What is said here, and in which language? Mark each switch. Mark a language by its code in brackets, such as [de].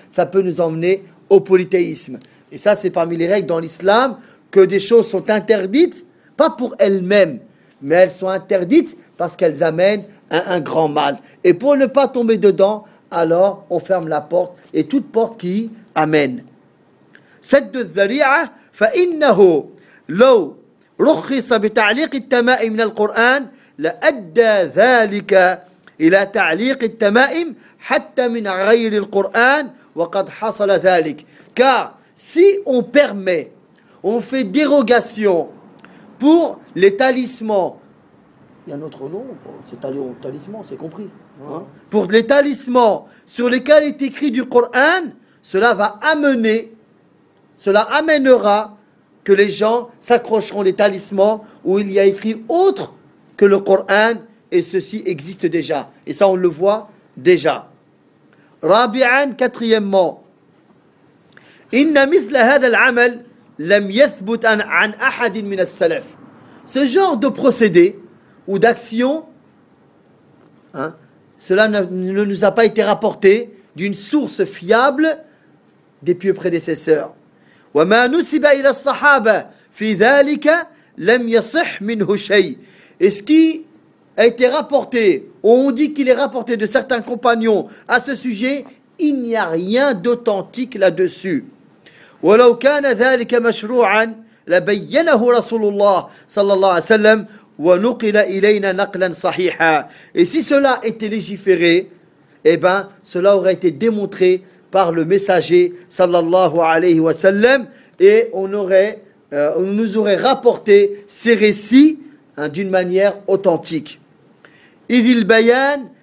[fr] Ça peut nous emmener au polythéisme. Et ça, c'est parmi les règles dans l'islam que des choses sont interdites, pas pour elles-mêmes, mais elles sont interdites parce qu'elles amènent à un grand mal. Et pour ne pas tomber dedans, alors on ferme la porte et toute porte qui y amène. Cette de Zari'a, [ar] فإنه لو رخص بتعليق التمائم من القرآن لأدى ذلك إلى تعليق التمائم حتى من غير القرآن وقد حصل ذلك. [fr] Car si on permet, on fait dérogation pour les talismans. Il y a un autre nom, c'est talisman, c'est compris. Pour les talismans sur lesquels est écrit du Coran, cela va amener, cela amènera que les gens s'accrocheront des talismans où il y a écrit autre que le Coran et ceci existe déjà. Et ça, on le voit déjà. Rabi'an, quatrièmement. [ar] Inna mithla hadha al-amal lam yathbut an ahadin min as-salaf. [fr] Ce genre de procédé ou d'action, hein, cela ne nous a pas été rapporté d'une source fiable des pieux prédécesseurs. [ar] وما نسب الى الصحابه في ذلك لم يصح منه شيء. [fr] Et ce qui a été rapporté, on dit qu'il est rapporté de certains compagnons à ce sujet, il n'y a rien d'authentique là-dessus. [ar] ولو كان ذلك مشروعا لبينه رسول الله صلى الله عليه وسلم ونقل الينا نقلا صحيحا. [fr] Et si cela était légiféré, eh ben cela aurait été démontré par le messager sallallahu alayhi wa sallam et on nous aurait rapporté ces récits, hein, d'une manière authentique. Idil bayan